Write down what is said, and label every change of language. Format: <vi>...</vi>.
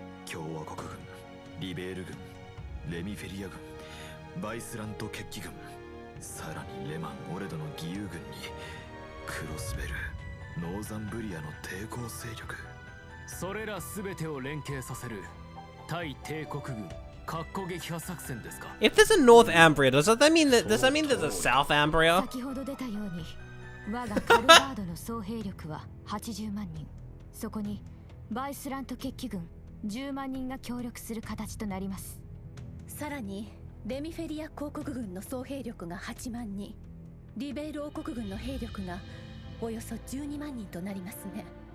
<ja>共和国軍、リベール軍、レミフェリア軍、バイスラント決起軍、さらにレマン・オレドの義勇軍にクロスベル、ノーザンブリアの抵抗勢力。それら全てを連携させる対帝国軍括弧撃破作戦ですか？</ja> <en>If there's a North Ambria, does that mean there's a South Ambria?</en> <ja>先ほど出たように我がカルバードの総兵力は80万人。そこにバイスラント決起軍10万人が協力する形となります。さらにレミフェリア公国軍の総兵力が8万人、リベール王国軍の兵力がおよそ12万人となりますね。</ja>